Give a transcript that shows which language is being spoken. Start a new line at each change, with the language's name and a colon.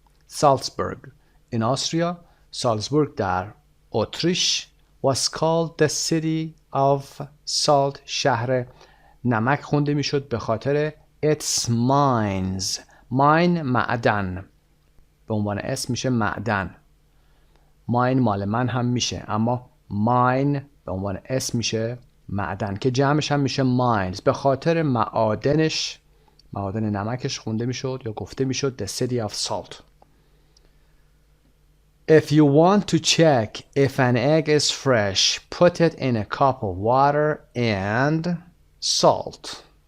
English: Salzburg in Austria.
Persian: سالزبورگ در اتریش
English: was called the city of salt.
Persian: شهر نمک خونده میشد به خاطر
English: its mines.
Persian: mine معدن، به عنوان اسم میشه معدن. mine مال من هم میشه اما mine به عنوان اسم میشه معدن که جمعش هم میشه mines. به خاطر معادنش، معادن نمکش خونده میشد یا گفته میشد
English: the city of salt. If you want to check if an egg is fresh, put it in a cup of water and salt.